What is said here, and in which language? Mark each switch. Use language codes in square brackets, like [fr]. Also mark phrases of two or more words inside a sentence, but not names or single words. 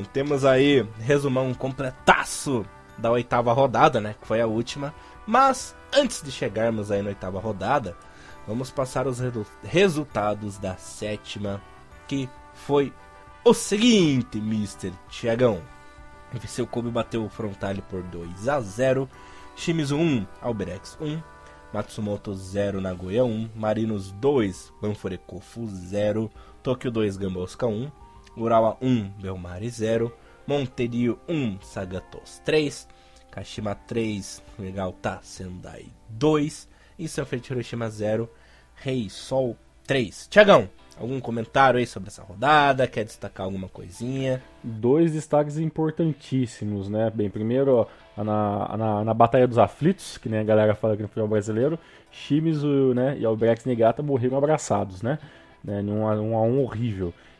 [pt] Temos aí resumão completaço da 8ª rodada, né? Que foi a última. Mas antes de chegarmos aí na 8ª rodada, vamos passar os resultados da 7ª, que foi o seguinte, Mr. Thiagão. Seu Kobe bateu o Frontale por 2-0. Shimizu 1, Alberex 1. Matsumoto 0, Nagoya 1. Marinos 2, Banfurekofu 0. Tokyo 2, Gambosca 1. Urawa 1, Belmari 0. Monterio 1, Sagatos 3. Kashima 3, Vegalta Sendai 2. E Sanfrecce Hiroshima 0, Reysol 3. Thiagão, algum comentário aí sobre essa rodada? Quer destacar alguma coisinha? 2 destaques importantíssimos, né? Bem, primeiro, ó, na Batalha dos Aflitos, que nem a galera fala aqui no futebol brasileiro, Shimizu, né, e Albirex Niigata morreram abraçados, né? Um a um horrível.